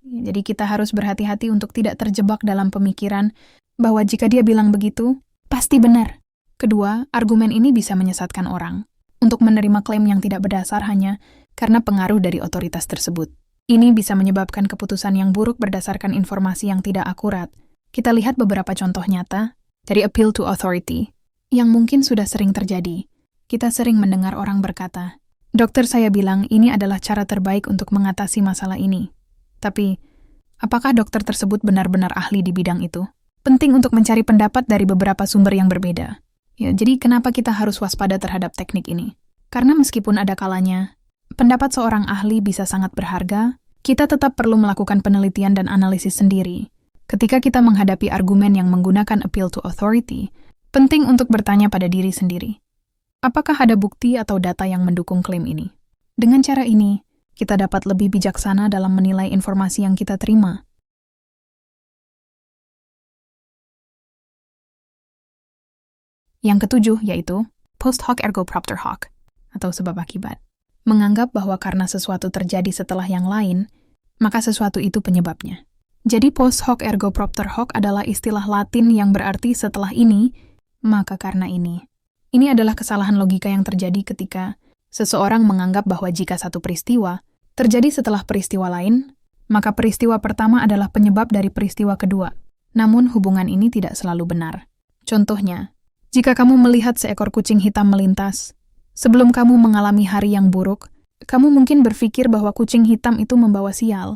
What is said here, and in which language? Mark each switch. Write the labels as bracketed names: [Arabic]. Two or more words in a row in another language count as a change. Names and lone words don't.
[Indonesian] Jadi kita harus berhati-hati untuk tidak terjebak dalam pemikiran bahwa jika dia bilang begitu, pasti benar. Kedua, argumen ini bisa menyesatkan orang untuk menerima klaim yang tidak berdasar hanya karena pengaruh dari otoritas tersebut. Ini bisa menyebabkan keputusan yang buruk berdasarkan informasi yang tidak akurat. Kita lihat beberapa contoh nyata dari [English] appeal to authority [Indonesian] yang mungkin sudah sering terjadi. Kita sering mendengar orang berkata, "Dokter saya bilang ini adalah cara terbaik untuk mengatasi masalah ini." Tapi, apakah dokter tersebut benar-benar ahli di bidang itu? Penting untuk mencari pendapat dari beberapa sumber yang berbeda. Ya, jadi kenapa kita harus waspada terhadap teknik ini? Karena meskipun ada kalanya, pendapat seorang ahli bisa sangat berharga, kita tetap perlu melakukan penelitian dan analisis sendiri. Ketika kita menghadapi argumen yang menggunakan [English] appeal to authority, [Indonesian] penting untuk bertanya pada diri sendiri. Apakah ada bukti atau data yang mendukung klaim ini? Dengan cara ini, kita dapat lebih bijaksana dalam menilai informasi yang kita terima. Yang ketujuh yaitu [Latin] post hoc ergo propter hoc, [Indonesian] atau sebab akibat. Menganggap bahwa karena sesuatu terjadi setelah yang lain, maka sesuatu itu penyebabnya. Jadi [Latin] post hoc ergo propter hoc [Indonesian] adalah istilah Latin yang berarti setelah ini, maka karena ini. Ini adalah kesalahan logika yang terjadi ketika seseorang menganggap bahwa jika satu peristiwa terjadi setelah peristiwa lain, maka peristiwa pertama adalah penyebab dari peristiwa kedua. Namun hubungan ini tidak selalu benar. Contohnya, jika kamu melihat seekor kucing hitam melintas, sebelum kamu mengalami hari yang buruk, kamu mungkin berpikir bahwa kucing hitam itu membawa sial.